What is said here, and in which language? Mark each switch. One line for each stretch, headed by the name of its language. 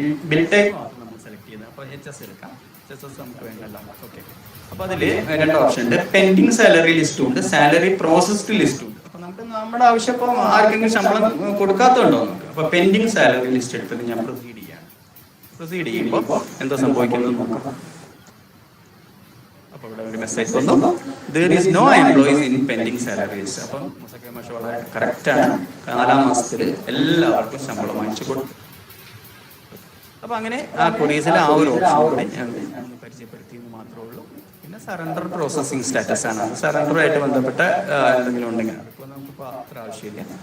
Malayalam: Bill type മാത്രം നമ്മൾ select ചെയ്യുന്നത്. അപ്പോൾ HS എടുക്കാം. HS നമുക്ക് വേണ്ടല്ലോ. ഓക്കെ. അപ്പോൾ അതിൽ 2 ഓപ്ഷൻ ഉണ്ട്. പെൻഡിങ് സാലറി ലിസ്റ്റും ഉണ്ട്, സാലറി പ്രോസസ്ഡ് ലിസ്റ്റും ഉണ്ട്. അപ്പോൾ നമുക്ക് നമ്മുടെ ആവശ്യം ഇപ്പോൾ ആർക്കെങ്കിലും ശമ്പളം കൊടുക്കാത്തതുണ്ടോ നമുക്ക്. അപ്പോൾ പെൻഡിങ് സാലറി ലിസ്റ്റ് എടുത്തിട്ട് ഞാൻ പ്രൊസീഡ് ചെയ്യാണ്. പ്രൊസീഡ് ചെയ്യുമ്പോൾ എന്താ സംഭവിക്കുന്നത് നോക്കാം. അപ്പോൾ ഇവിടെ ഒരു മെസ്സേജ് വന്നു,
English: there is no employees in pending salaries.
Malayalam: അപ്പം മുസക്കോയ മാഷ് വളരെ കറക്റ്റാണ്. 4-ാം മാസത്തിൽ എല്ലാവർക്കും ശമ്പളം വാങ്ങിച്ചു കൊടുത്തു. അപ്പൊ അങ്ങനെ ആ ക്വറീസിലെ ആ ഒരു ഓപ്ഷൻ ഞാൻ ഒന്ന് പരിചയപ്പെടുത്തി എന്ന് മാത്രമേ ഉള്ളൂ. പിന്നെ സറണ്ടർ പ്രോസസ്സിംഗ് സ്റ്റാറ്റസ് ആണ്. സറണ്ടറുമായിട്ട് ബന്ധപ്പെട്ട എന്തെങ്കിലും ഉണ്ടെങ്കിൽ അതിപ്പോൾ നമുക്കിപ്പോൾ അത്ര ആവശ്യമില്ല.